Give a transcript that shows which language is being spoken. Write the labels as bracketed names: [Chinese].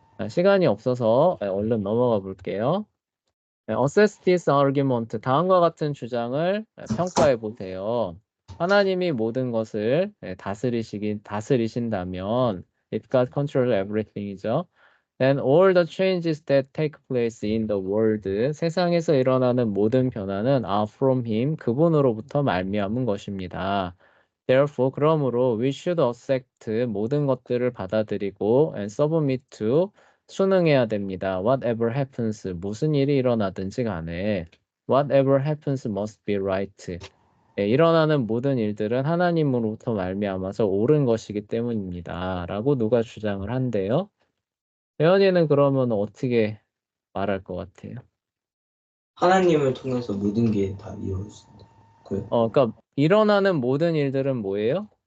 [Korean] 시간이 없어서 얼른 넘어가 볼게요. [English] Assess this argument. [Korean] 다음과 같은 주장을 평가해 보세요. 하나님이 모든 것을 다스리신다면, [English] if God controls everything [Korean] 이죠. [English] Then all the changes that take place in the world, [Korean] 세상에서 일어나는 모든 변화는 [English] are from him, [Korean] 그분으로부터 말미암은 것입니다. [English] Therefore, [Korean] 그러므로 [English] we should accept [Korean] 모든 것들을 받아들이고 [English] and submit to [Korean] 순응해야 됩니다. [English] Whatever happens, [Korean] 무슨 일이 일어나든지 간에 [English] whatever happens must be right. [Korean] 일어나는 모든 일들은 하나님으로부터 말미암아서 옳은 것이기 때문입니다. 라고 누가 주장을 한대요. 혜연이는 그러면 어떻게 말할 것 같아요? 하나님을 통해서 모든 게 다 이루어진다. 그러니까 일어나는 모든 일들은 뭐예요?